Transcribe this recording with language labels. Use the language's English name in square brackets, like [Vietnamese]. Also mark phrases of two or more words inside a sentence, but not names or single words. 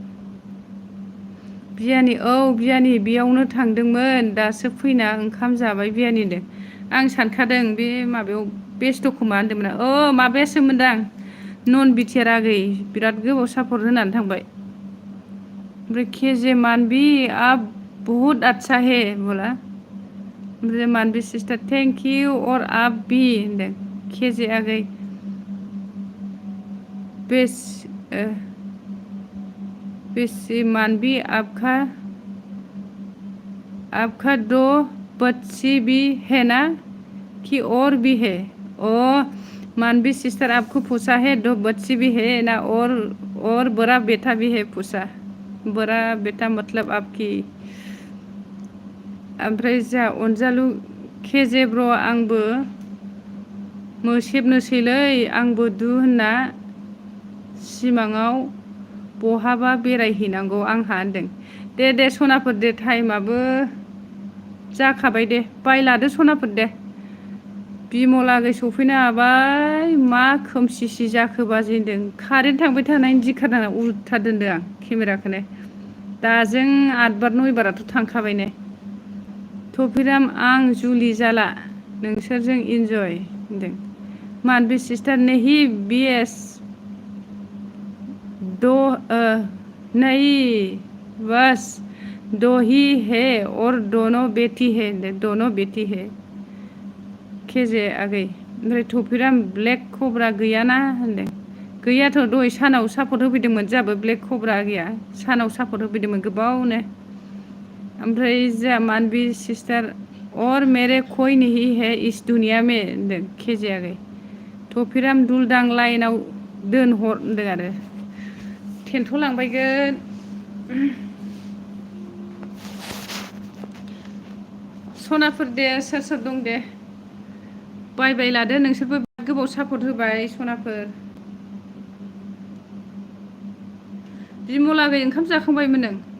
[Bodo] बियानि बेयावनो थांदोंमोन दासो फैना ओंखाम जाबाय बियानिनो आं सानखादों बे माबायाव बेस्थ' खोमा होनदोंमोन माबायासोमोनदां नन बिटिआर आगै बिराद गोबाव सापर्ट होनानै थांबाय ओमफ्राय केजे मानबी [Hindi] आप बहुत अच्छा है बोला [Bodo] ओमफ्राय मानबी [English] sister thank you [Hindi] और आप भी [Bodo] होनदों केजे आगै [Hindi] बेस बेसी मानवी आपका दो बच्ची भी है ना कि और भी है ओ मानवी सिस्टर आपको पूछा है दो बच्ची भी है ना और बड़ा बेटा भी है पूछा बड़ा बेटा मतलब आपकी [Bodo] ओमफ्राय जा अनजालु केजे ब्र आंबो मोसेबनोसैलै आंबो दु होनना सिमाङाव बहाबा बेरायहैनांगौ आंहा होनदों दे सनाफोर दे टाइमाबो जाखाबाय दे बायलादो सनाफोर दे बिमलागै सफैनो हाबाय मा खोमसिसि जाखो बाजै होनदों कारेन्ट थांबाय थानायनि दिखारना उल्था दोनदों आं केमेराखौनो दाजों 8 बार 9 बाराथ' थांखाबाय ने थफिराम आं जुलि जाला नोंसोरजों इन्जय होनदों मानबी सिस्टर नहीं बीएस [Hindi] दो नहीं बस दो ही है और दोनों बेटी है [Bodo] केजे आगै ओमफ्राय थफिराम ब्लेक कब्रा गैयाना होनदों गैयाथ' दहाय सानाव सापर्ट होफैदोंमोन जाबो ब्लेक कब्रा गैया सानाव सापर्ट होफैदोंमोन गोबावनो ओमफ्राय जा मानबी सिस्टर [Hindi] और मेरे कोई नहीं है इस दुनिया में [Bodo] होनदों केजे आगै थफिराम दुलदां लाइनाव दोनहर होनदों आरो थेन्थ'लांबायगोन सनाफोर दे सोर दं दे बाय लादो नोंसोरबो गोबाव सापर्ट होबाय सनाफोर बिमलागै ओंखाम जाखांबायमोन नों